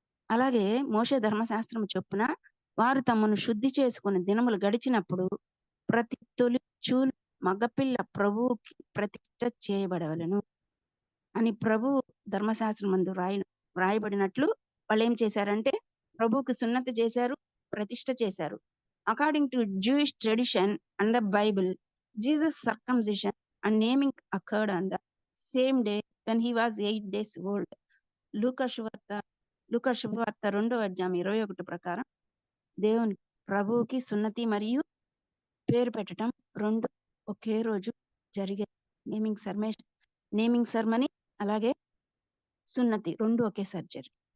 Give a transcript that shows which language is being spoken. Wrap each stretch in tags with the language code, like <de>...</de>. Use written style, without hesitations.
<te>అలాగే మోషే ధర్మశాస్త్రం చొప్పున వారు తమను శుద్ధి చేసుకుని దినములు గడిచినప్పుడు ప్రతి తొలి చూలు మగపిల్ల ప్రభువుకి ప్రతిష్ఠ చేయబడవలను అని ప్రభు ధర్మశాస్త్రం మందు రాయబడినట్లు వాళ్ళు ఏం చేశారంటే ప్రభువుకి సున్నతి చేశారు, ప్రతిష్ఠ చేశారు.</te> <en>According to Jewish tradition and the Bible, Jesus' circumcision and naming occurred on the same day when he was 8 days old.</en> <te>లూకా శుభవార్త 2వ అధ్యాయం 21 ప్రకారం దేవుని ప్రభువుకి సున్నతి మరియు పేరు పెట్టడం 2 ఒకే రోజు జరిగే. నేమింగ్ సెర్మనీ అలాగే సున్నతి 2 ఒకేసారి జరిగి.</te>